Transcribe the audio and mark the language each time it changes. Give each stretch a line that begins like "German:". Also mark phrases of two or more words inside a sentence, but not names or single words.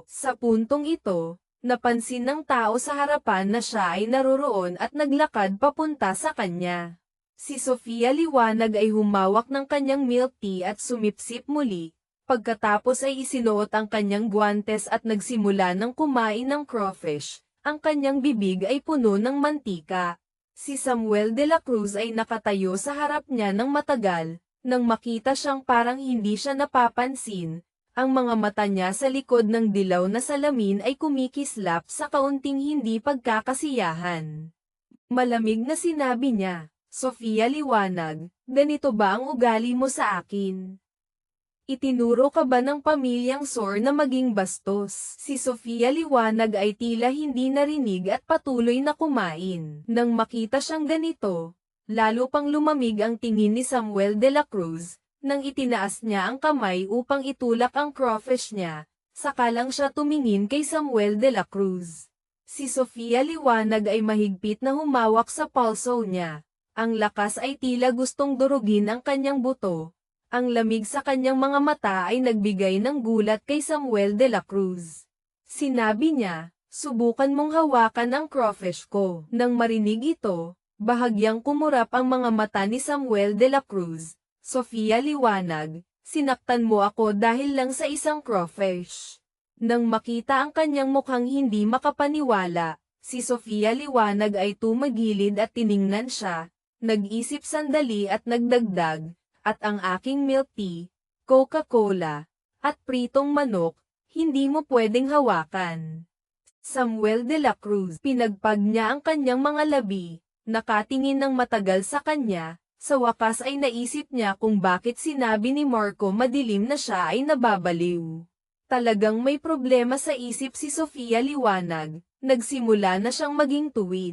Filipino: Sa puntong ito, napansin ng tao sa harapan na siya ay naroroon at naglakad papunta sa kanya. Si Sofia liwanag ay humawak ng kanyang
English: milk tea
Filipino: at sumipsip muli. Pagkatapos ay isinuot ang kanyang guwantes at nagsimula ng kumain ng crawfish. Ang kanyang bibig ay puno ng mantika. Si Samuel de la Cruz ay nakatayo sa harap niya ng matagal, nang makita siyang parang hindi siya napapansin, ang mga mata niya sa likod ng dilaw na salamin ay kumikislap sa kaunting hindi pagkakasiyahan. Malamig na sinabi niya, Sofia liwanag, ganito ba ang ugali mo sa akin? Itinuro ka ba ng pamilyang Sor na maging bastos? Si Sofia liwanag ay tila hindi narinig at patuloy na kumain. Nang makita siyang ganito, lalo pang lumamig ang tingin ni Samuel de la Cruz, nang itinaas niya ang kamay upang itulak ang crawfish niya, saka lang siya tumingin kay Samuel de la Cruz. Si Sofia liwanag ay mahigpit na humawak sa pulso niya. Ang lakas ay tila gustong durugin ang kanyang buto. Ang lamig sa kanyang mga mata ay nagbigay ng gulat kay Samuel de la Cruz. Sinabi niya, subukan mong hawakan ang crawfish ko. Nang marinig ito, bahagyang kumurap ang mga mata ni Samuel de la Cruz. Sofia liwanag, sinaktan mo ako dahil lang sa isang crawfish. Nang makita ang kanyang mukhang hindi makapaniwala, si Sofia liwanag ay tumagilid at tiningnan siya, nag-isip sandali at nagdagdag, at ang aking
English: milk tea,
Filipino: Coca-Cola, at pritong manok, hindi mo pwedeng hawakan. Samuel de la Cruz, pinagpag niya ang kanyang mga labi, nakatingin ng matagal sa kanya, Sa wakas ay naisip niya kung bakit sinabi ni Marco madilim na siya ay nababaliw. Talagang may problema sa isip si Sofia liwanag, nagsimula na siyang maging tuwid.